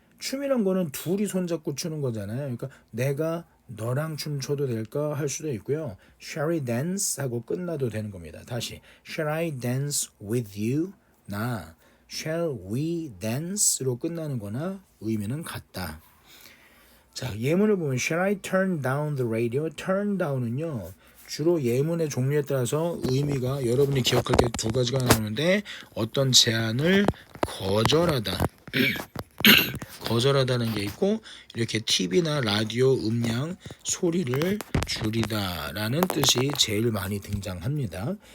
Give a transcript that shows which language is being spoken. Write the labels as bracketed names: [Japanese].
[Korean] 춤이란 거는 둘이 손잡고 추는 거잖아요. 그러니까 내가 너랑 춤춰도 될까 할 수도 있고요. [English] Shall we dance? [Korean] 하고 끝나도 되는 겁니다. 다시 [English] Shall I dance with you? [Korean] 나 [English] Shall we dance [Korean] 로 끝나는 거나 의미는 같다. 자, 예문을 보면 [English] Shall I turn down the radio? Turn down은요. [Korean] 주로 예문의 종류에 따라서 의미가 여러분이 기억할 게 두 가지가 나오는데 어떤 제안을 거절하다 거절하다는 게 있고 이렇게 TV나 라디오 음량 소리를 줄이다라는 뜻이 제일 많이 등장합니다.